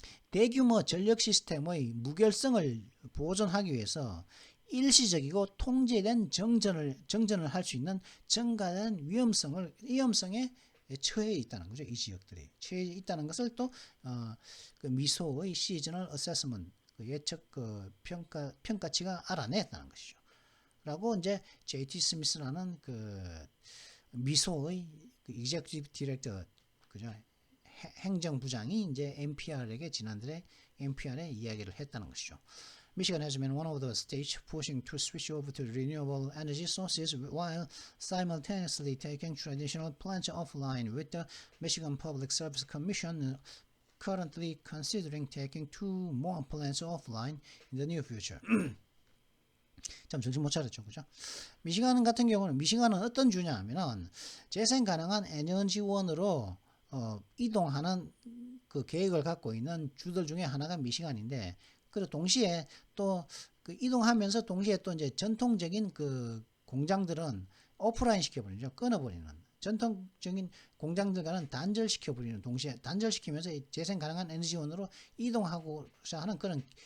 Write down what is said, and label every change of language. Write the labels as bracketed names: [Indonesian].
[Korean] 대규모 전력 시스템의 무결성을 보존하기 위해서 일시적이고 통제된 정전을 할 수 있는 증가된 위험성에 처해 있다는 거죠. 이 지역들이 처해 있다는 것을 또 미소의 시즈널 어세스먼트 예측 평가치가 알아냈다는 것이죠. 라고 이제 J.T. 스미스라는 미소의 [English] executive director [Korean] 그죠? 행정부장이 이제 NPR에게 지난달에 NPR에 이야기를 했다는 것이죠. [English] Michigan has been one of the states pushing to switch over to renewable energy sources while simultaneously taking traditional plants offline, with the Michigan Public Service Commission currently considering taking 2 more plants offline in the near future. [Korean] 참 정신 못 차렸죠, 그죠? 미시간 같은 경우는 미시간은 어떤 주냐 하면은 재생 가능한 에너지원으로 이동하는 그 계획을 갖고 있는 주들 중에 하나가 미시간인데, 그리고 동시에 또 이동하면서 동시에 또 이제 전통적인 공장들은 오프라인 시켜버리죠, 끊어버리는 전통적인 공장들과는 단절시켜버리는 동시에 단절시키면서 재생 가능한 에너지원으로 이동하고자 하는 그런